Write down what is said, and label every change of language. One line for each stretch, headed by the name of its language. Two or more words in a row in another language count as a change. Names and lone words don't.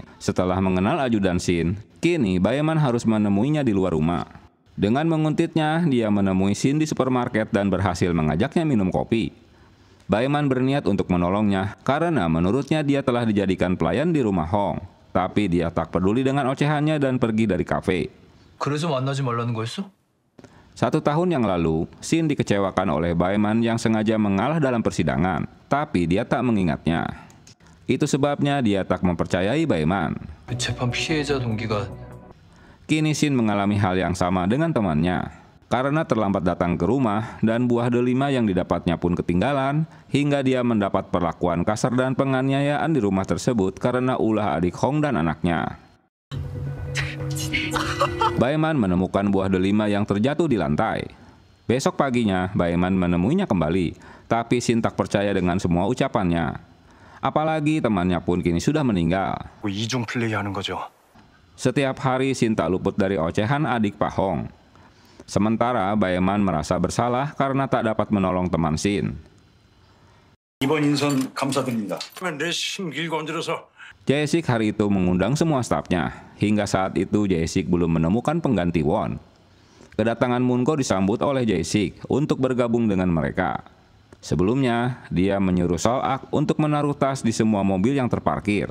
Indonesian: Setelah mengenal ajudan Shin, kini Baeman harus menemuinya di luar rumah. Dengan menguntitnya, dia menemui Shin di supermarket dan berhasil mengajaknya minum kopi. Baeman berniat untuk menolongnya karena menurutnya dia telah dijadikan pelayan di rumah Hong. Tapi dia tak peduli dengan ocehannya dan pergi dari kafe.
Korean: 그래서 만나지 말라는 거였어?
Indonesian: 1 tahun yang lalu, Shin dikecewakan oleh Baeman yang sengaja mengalah dalam persidangan, tapi dia tak mengingatnya. Itu sebabnya dia tak mempercayai Baeman.
Korean: 재판 피해자 동기가
Indonesian: Kini Shin mengalami hal yang sama dengan temannya. Karena terlambat datang ke rumah dan buah delima yang didapatnya pun ketinggalan, hingga dia mendapat perlakuan kasar dan penganiayaan di rumah tersebut karena ulah adik Hong dan anaknya. Baeman menemukan buah delima yang terjatuh di lantai. Besok paginya, Baeman menemuinya kembali, tapi Shin tak percaya dengan semua ucapannya. Apalagi temannya pun kini sudah meninggal.
Korean: 이중 플레이하는 거죠.
Indonesian: Setiap hari Shin tak luput dari ocehan adik Pak Hong. Sementara Baeman merasa bersalah karena tak dapat menolong teman Shin.
Korean: 이번 인선 감사드립니다. 내 심길 건드려서.
Indonesian: Jae-sik hari itu mengundang semua stafnya. Hingga saat itu Jae-sik belum menemukan pengganti Won. Kedatangan Moon-go disambut oleh Jae-sik untuk bergabung dengan mereka. Sebelumnya, dia menyuruh Sol-ak untuk menaruh tas di semua mobil yang terparkir.